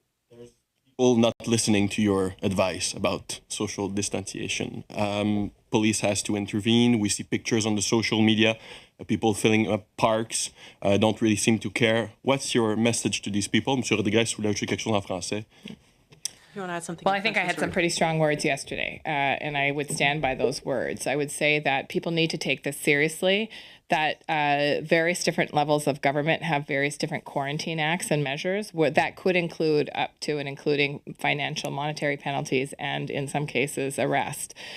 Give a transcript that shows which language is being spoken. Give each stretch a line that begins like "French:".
English: People not listening to your advice about social distanciation. Police has to intervene. We see pictures on the social media, people filling up parks, don't really seem to care. What's your message to these people?
French: Monsieur Rodriguez, vous voulez ajouter quelque chose en français?
English: You want to add something? Well, I think I had some pretty strong words yesterday, and I would stand by those words. I would say that people need to take this seriously, that various different levels of government have various different quarantine acts and measures that could include up to and including financial monetary penalties and, in some cases, arrest.